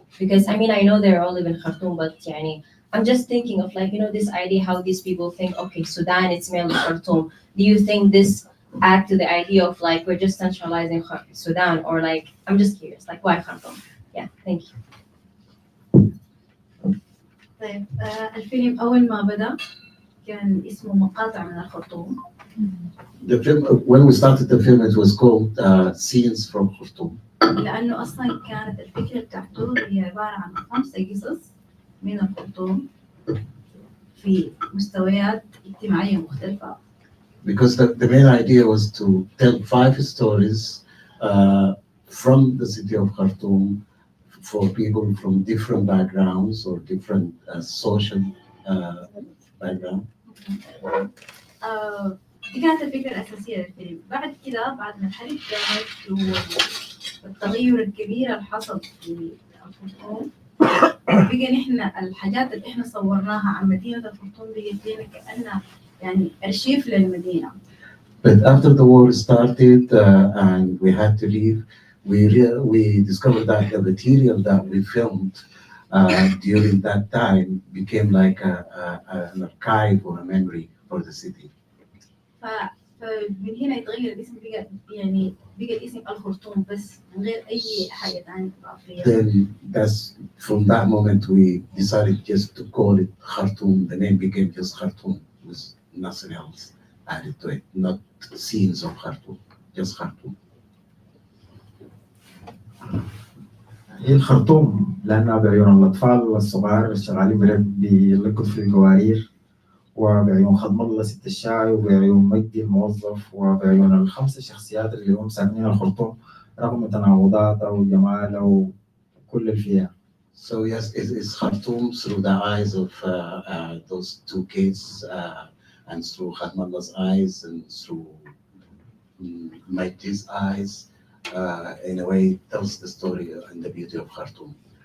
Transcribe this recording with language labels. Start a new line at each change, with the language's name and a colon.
English: Because I mean I know they all live in Khartoum, but يعني I'm just thinking of like, you know, this idea how these people think, okay, Sudan, it's mainly Khartoum. Do you think this add to the idea of like, we're just centralizing Sudan, or like, I'm just curious, like why Khartoum? Yeah, thank you.
Arabic: طيب الفيلم أول ما بدأ كان اسمه مقاطع من الخرطوم.
English: The film, when we started the film, it was called Scenes from Khartoum.
Arabic: لأنه أصلا كانت الفكرة بتاعته هي عبارة عن 5 قصص من الخرطوم في مستويات اجتماعية مختلفة.
English: Because the main idea was to tell 5 stories from the city of Khartoum for people from different backgrounds or different social background.
Arabic: دي كانت الفكرة الأساسية للفيلم. بعد كده بعد ما الحرب قامت والتغير الكبير اللي حصل في الخرطوم بقى نحن الحاجات اللي احنا صورناها عن مدينة الخرطوم بقت لنا كأنها يعني أرشيف للمدينة.
English: But after the war started and we had to leave, we discovered that the material that we filmed during that time became like an archive or a memory for the city.
Arabic: فمن هنا يتغير الاسم بقى الاسم الخرطوم بس من غير أي حاجة ثانية إضافية.
English: Then that's from that moment we decided just to call it Khartoum. The name became just Khartoum, with nothing else added to it, not scenes of Khartoum, just Khartoum.
Arabic: هي الخرطوم لأنها بعيون الأطفال الصغار الشغالين بيلقوا في القوارير، وبعيون خدم الله ست الشاي، وبعيون مجدي الموظف، وبعيون ال5 شخصيات اللي هم ساكنين الخرطوم رغم تناقضات أو جمال أو كل اللي فيها.
English: So yes, it's Khartoum through the eyes of those 2 kids and through Khatmalla's eyes and through Majdi's eyes. In a way, tells the story and the beauty of Khartoum.